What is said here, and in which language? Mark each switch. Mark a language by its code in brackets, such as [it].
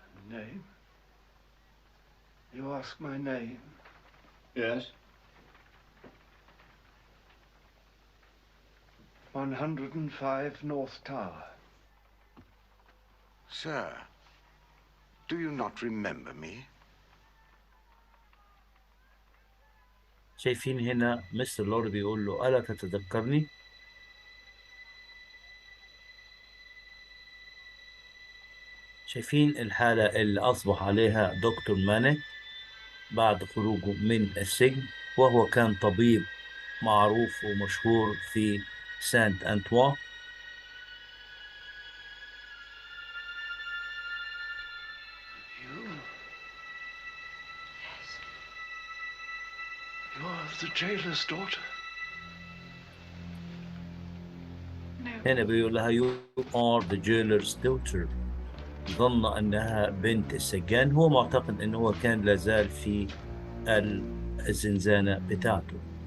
[en] Name? You ask my name? Yes. 105 North Tower. Sir, do you not remember me? [ar] شايفين هنا مستر لوري بيقول له ألا تتذكرني؟ شايفين الحالة اللي أصبح عليها دكتور مانيك بعد خروجه من السجن، وهو كان طبيب معروف ومشهور في سانت أنطوان. [en] You? You're the jailer's daughter. No. [ar] هنا بيقول لها [en] you are the jailer's daughter. [ar] ظن أنها بنت السجان، هو معتقد أنه هو كان لازال في الزنزانة بتاعته.